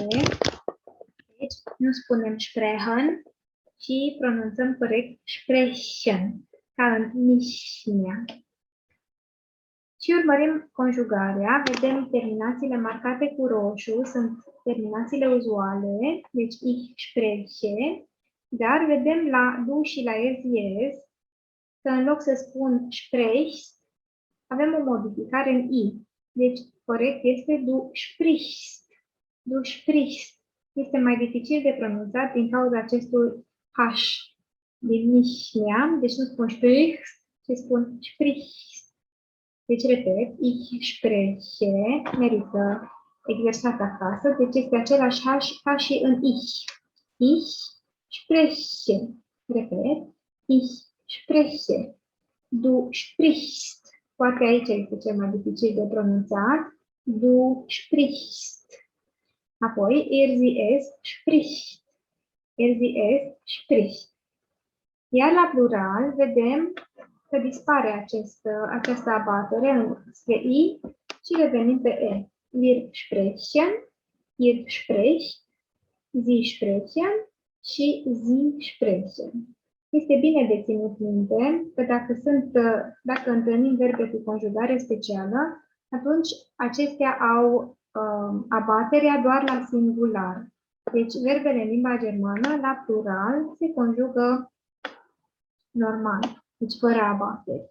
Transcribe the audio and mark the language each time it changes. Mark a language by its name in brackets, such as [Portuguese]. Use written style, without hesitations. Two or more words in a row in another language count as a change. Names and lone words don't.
[Romanian] Deci, nu spunem sprechen, ci pronunțăm corect sprechen, ca în mișnia. Și urmărim conjugarea, vedem terminațiile marcate cu roșu, sunt terminațiile uzuale, deci [German] ich spreche, [Romanian] dar vedem la du și la erzies că în loc să spun sprichst, avem o modificare în i. Deci corect este [German] du sprichst. Du sprichst. [Romanian] Este mai dificil de pronunțat din cauza acestui H din mișnia, deci nu spun sprichst, ci spun sprichst. Deci, repet, [German] ich spreche, [Romanian] merită exersat acasă, deci este același ca și în ich. [German] Ich spreche. Repet, ich spreche. Du sprichst. [Romanian] Poate aici este cel mai dificil de pronunțat. [German] Du sprichst. Apoi, sie spricht. Sie spricht. [Romanian] Iar la plural vedem că dispare această abatere spre I și revenim pe E. [German] Wir sprechen, ihr spricht, sie sprechen și sie sprechen. [Romanian] Este bine de ținut minte că dacă întâlnim verbe cu conjugare specială, atunci acestea au abaterea doar la singular. Deci verbele în limba germană, la plural, se conjugă normal, deci fără abateri.